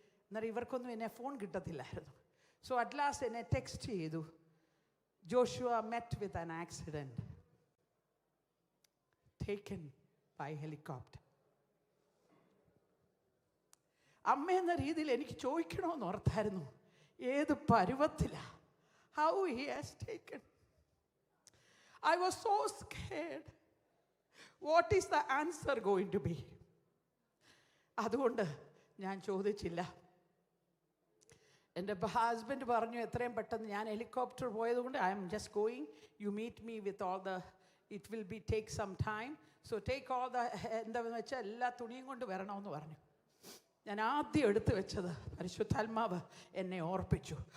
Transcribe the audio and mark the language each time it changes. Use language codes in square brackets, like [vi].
[ml] എന്നാൽ ഇവർക്കൊന്നും എന്നെ ഫോൺ കിട്ടത്തില്ലായിരുന്നു. [en] so at last [ml] എന്നെ ടെക്സ്റ്റ് ചെയ്തു, [en] Joshua met with an accident, taken by helicopter. [ml] അമ്മ എന്ന രീതിയിൽ എനിക്ക് ചോദിക്കണമെന്ന് ഓർത്തായിരുന്നു, ഏത് പരുവത്തിലാണ്, [en] how he has taken. I was so scared. What is the answer going to be? [ml] അതുകൊണ്ട് ഞാൻ ചോദിച്ചില്ല. എൻ്റെ ഹസ്ബൻഡ് പറഞ്ഞു എത്രയും പെട്ടെന്ന്, ഞാൻ ഹെലികോപ്റ്റർ പോയതുകൊണ്ട് [en] I'm just going, you meet me with all the, it will be take some time, so take all the, [ml] എന്താണെന്ന് വെച്ചാൽ എല്ലാ തുണിയും കൊണ്ട് വരണമെന്ന് പറഞ്ഞു. ഞാൻ ആദ്യം എടുത്തു വെച്ചത്, പരിശുദ്ധാത്മാവ് എന്നെ ഓർപ്പിച്ചു.